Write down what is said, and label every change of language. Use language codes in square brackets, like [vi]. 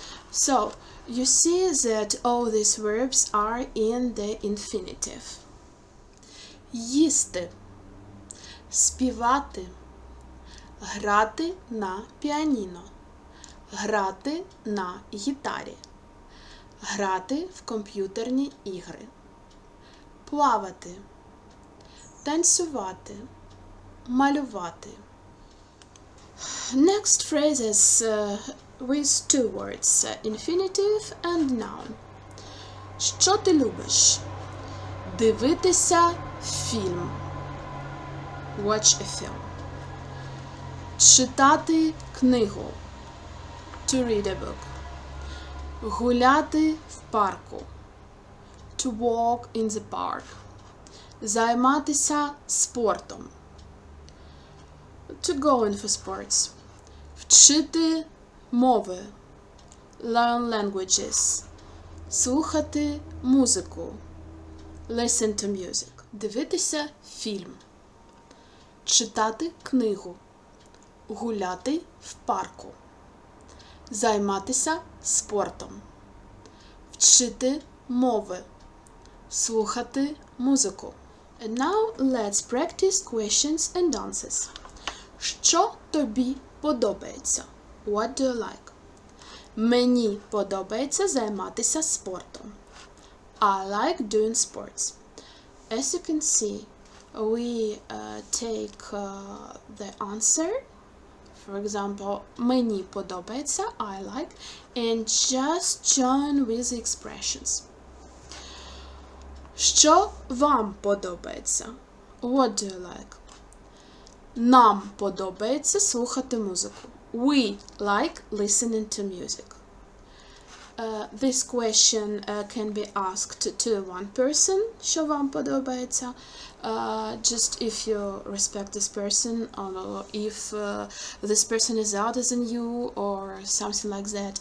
[en] So, you see that all these verbs are in the infinitive. [uk] Їсти, співати, грати на піаніно, грати на гітарі, грати в комп'ютерні ігри, плавати, танцювати, малювати. [en] Next phrases with two words, infinitive and noun. [uk] Що ти любиш? Дивитися фільм. [en] Watch a film. [uk] Читати книгу. [en] To read a book. [uk] Гуляти в парку. [en] To walk in the park. [uk] Займатися спортом. [en] To go in for sports. [uk] Вчити мови. [en] Learn languages. [uk] Слухати музику. [en] Listen to music. [uk] Дивитися фільм. Читати книгу. Гуляти в парку. Займатися спортом. Вчити мови. Слухати музику. [en] And now let's practice questions and answers. [uk] Що тобі подобається? [en] What do you like? [uk] Мені подобається займатися спортом. [en] I like doing sports. As you can see, we take the answer. For example, [uk] мені подобається, [en] I like, and just join with the expressions. [uk] Що вам подобається? [en] What do you like? [uk] Нам подобається слухати музику. [en] We like listening to music. This question can be asked to one person. [uk] Що вам подобається? [en] Just if you respect this person, or if this person is older than you, or something like that.